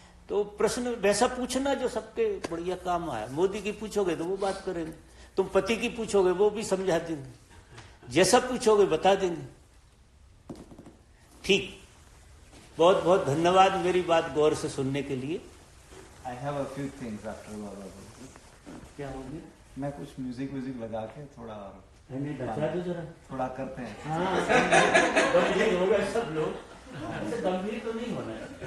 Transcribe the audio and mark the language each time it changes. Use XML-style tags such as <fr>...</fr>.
<hi>तो प्रश्न वैसा पूछना जो सबके बढ़िया काम आया। मोदी की पूछोगे तो वो बात करेंगे, तुम पति की पूछोगे वो भी समझा देंगे, जैसा पूछोगे बता देंगे। ठीक, बहुत बहुत धन्यवाद मेरी बात गौर से सुनने के लिए।</hi> <en>I have a few things after Baba Ji.</en> <hi>क्या हो गया? मैं कुछ म्यूजिक लगा के थोड़ा जरा थोड़ा करते हैं। गंभीर हो गए सब लोग, गंभीर तो नहीं होना है।</hi>